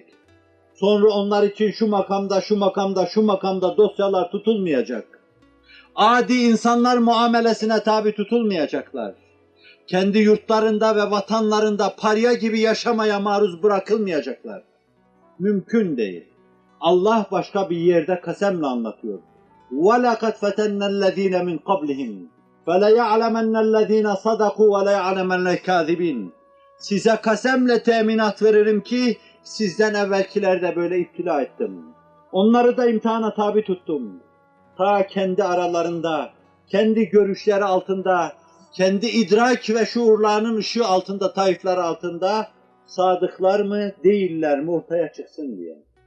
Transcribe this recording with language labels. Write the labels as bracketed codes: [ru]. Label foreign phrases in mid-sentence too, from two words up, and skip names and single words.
[tr] Sonra onlar için şu makamda, şu makamda, şu makamda dosyalar tutulmayacak. Adi insanlar muamelesine tabi tutulmayacaklar. Kendi yurtlarında ve vatanlarında parya gibi yaşamaya maruz bırakılmayacaklar. Mümkün değil. Allah başka bir yerde kasemle anlatıyor. [ar] وَلَقَدْ فَتَنَّ الَّذ۪ينَ مِنْ قَبْلِهِمْ فَلَيَعْلَمَنَّ الَّذ۪ينَ صَدَقُوا وَلَيَعْلَمَنَّ الْكَاذِبِينَ. [tr] Size kasemle teminat veririm ki sizden evvelkilerde böyle iptila ettim. Onları da imtihana tabi tuttum. Ta kendi aralarında, kendi görüşleri altında, kendi idrak ve şuurlarının ışığı altında, taifleri altında sadıklar mı, değiller mi ortaya çıksın diye.